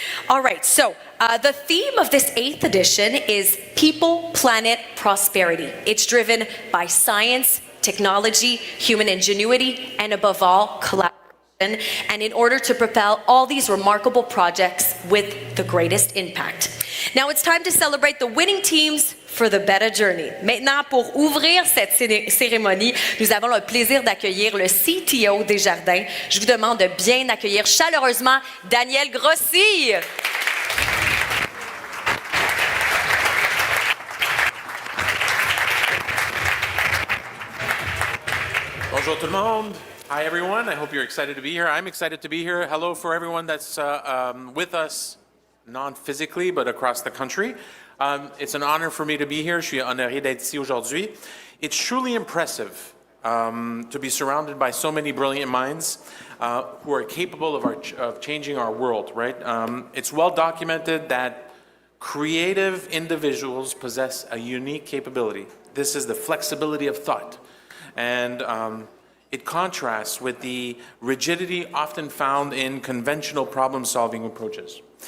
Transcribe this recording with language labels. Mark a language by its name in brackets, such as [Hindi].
[English] All right, so the theme of this 8th edition is People, Planet, Prosperity. It's driven by science, technology, human ingenuity, and above all, collaboration. And in order to propel all these remarkable projects with the greatest impact. Now it's time to celebrate the winning teams for the Bêta journey. [French] Maintenant, pour ouvrir cette cérémonie, nous avons le plaisir d'accueillir le CTO Desjardins. Je vous demande de bien accueillir chaleureusement Daniel Grossi. Bonjour tout le monde. [English] Hi everyone, I hope you're excited to be here. I'm excited to be here. Hello for everyone that's with us, non-physically, but across the country. It's an honor for me to be here. [French] Je suis honoré d'être ici aujourd'hui. [English] It's truly impressive to be surrounded by so many brilliant minds who are capable of changing our world, right? It's well documented that creative individuals possess a unique capability. This is the flexibility of thought. And it contrasts with the rigidity often found in conventional problem-solving approaches.